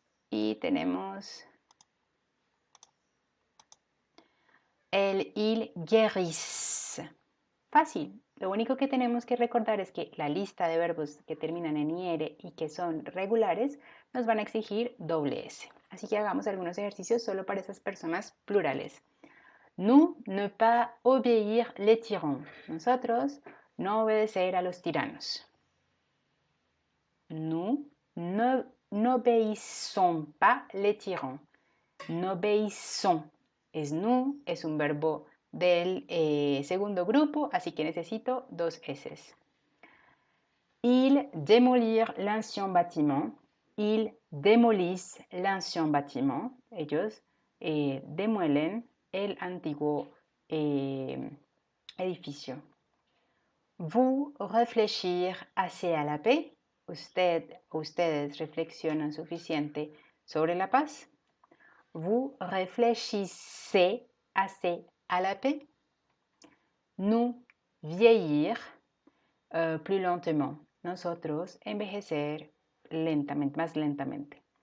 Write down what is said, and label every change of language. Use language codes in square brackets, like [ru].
[es] Y tenemos el, [fr] il guérissent. [es] Fácil. Lo único que tenemos que recordar es que la lista de verbos que terminan en IR y que son regulares nos van a exigir doble S. Así que hagamos algunos ejercicios solo para esas personas plurales. [fr] Nous, ne pas obéir les tyrans. [es] Nosotros, no obedecer a los tiranos. [fr] Nous, n'obéissons pas les tyrans. N'obéissons. [es] Es nous, es un verbo del segundo grupo, así que necesito dos S. [fr] Ils démolirent l'ancien bâtiment. Ils démolissent l'ancien bâtiment. [es] Ellos demuelen el antiguo edificio. [fr] Vous réfléchir assez à la paix. [es] Ustedes reflexionan suficiente sobre la paz. [fr] Vous réfléchissez assez à la paix. Nous vieillir plus lentement. [es] Nosotros envejecer lentamente, más lentamente.